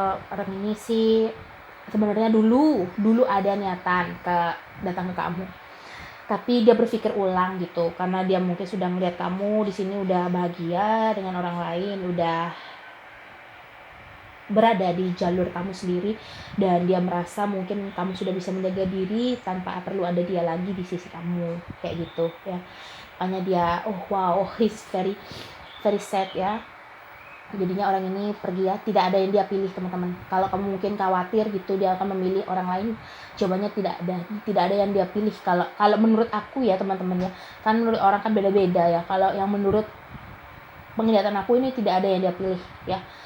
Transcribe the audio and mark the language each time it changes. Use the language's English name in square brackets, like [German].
[Indonesian] Orang ini sih sebenarnya dulu ada niatan datang ke kamu, tapi dia berpikir ulang gitu, karena dia mungkin sudah melihat kamu di sini udah bahagia dengan orang lain, udah berada di jalur kamu sendiri, dan dia merasa mungkin kamu sudah bisa menjaga diri tanpa perlu ada dia lagi di sisi kamu, kayak gitu ya. Makanya dia [English] he's very very sad ya. [Indonesian] Jadinya orang ini pergi ya, tidak ada yang dia pilih teman-teman. Kalau kamu mungkin khawatir gitu dia akan memilih orang lain, jawabannya tidak ada yang dia pilih. Kalau menurut aku ya teman-teman ya, kan menurut orang kan beda-beda ya. Kalau yang menurut penglihatan aku ini tidak ada yang dia pilih ya.